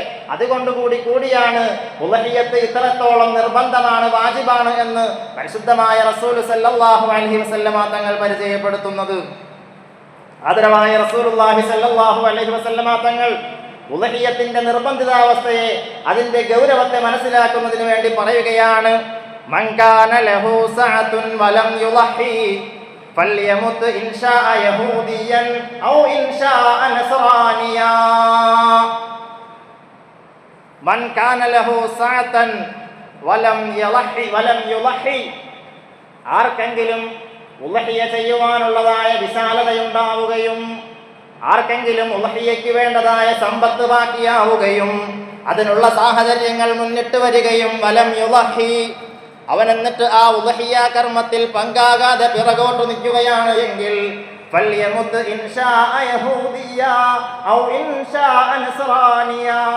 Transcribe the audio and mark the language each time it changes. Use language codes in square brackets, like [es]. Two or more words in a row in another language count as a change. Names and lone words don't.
[ml] അതുകൊണ്ടുകൂടിയാണ് ഉളഹിയത്ത് ഇത്രത്തോളം നിർബന്ധമാണ്, വാജിബാണ് എന്ന് പരിശുദ്ധമായ റസൂൽ [ar] صلى الله عليه وسلم [ml] തങ്ങൾ പരിചയപ്പെടുത്തുന്നത്. ആദരവായ [ar] رسول الله صلى الله عليه وسلم [ml] തങ്ങൾ ഉളഹിയത്തിന്റെ നിർബന്ധിതാവസ്ഥയെ, അതിന്റെ ഗൗരവത്തെ മനസ്സിലാക്കുന്നതിന് വേണ്ടി പറയുകയാണ്. [ar] من كان له سعة ولم يضحي فليمت إن شاء يهوديا أو إن شاء نصرانيا من كان له سعة ولم يضحي [ml] ആർക്കെങ്കിലും ഉളഹിയ ചെയ്യുവാനുള്ളതായ വിശാലതയുണ്ടാവുകയും ആർക്കെങ്കിലും ഉളഹിയയ്ക്ക് വേണ്ടതായ സമ്പത്ത് ബാക്കിയാവുകയും അതിനുള്ള സാഹചര്യങ്ങൾ മുന്നിട്ട് വരികയും [ar] ولم يضحي, [ml] അവൻ എന്നിട്ട് ആ ഉളഹിയ കർമ്മത്തിൽ പങ്കാകാതെ പിറകോട്ട് നിൽക്കുകയാണ് എങ്കിൽ [ar] فليمت إن شاء يهوديا أو إن شاء نصرانيا,